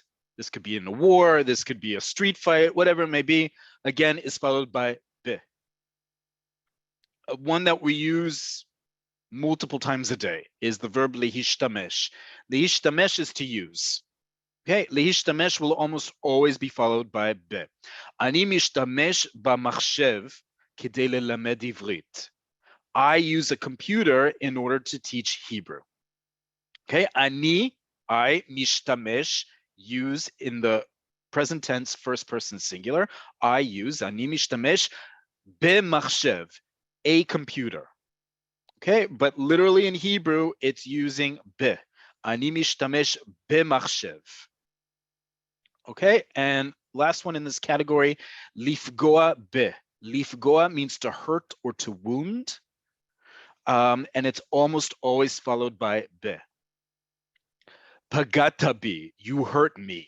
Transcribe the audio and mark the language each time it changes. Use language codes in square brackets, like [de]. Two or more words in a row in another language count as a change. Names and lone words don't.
[en] This could be in a war, this could be a street fight, whatever it may be. Again, is followed by be. One that we use multiple times a day is the verb lehishtamesh. Lehishtamesh is to use. Okay, lehishtamesh will almost always be followed by be. [he] אני משתמש במחשב כדי ללמד עברית. [en] I use a computer in order to teach Hebrew. Okay, ani, I, mishtamesh, use in the present tense, first person singular. I use, [he] אני משתמש במחשב, [en] a computer. Okay, but literally in Hebrew, it's using be. [he] אני משתמש במחשב. [en] Okay, and last one in this category, [he] לפגוע ב. [en] Lifgoa means to hurt or to wound, and it's almost always followed by be. [he] פגעת בי, [en] you hurt me.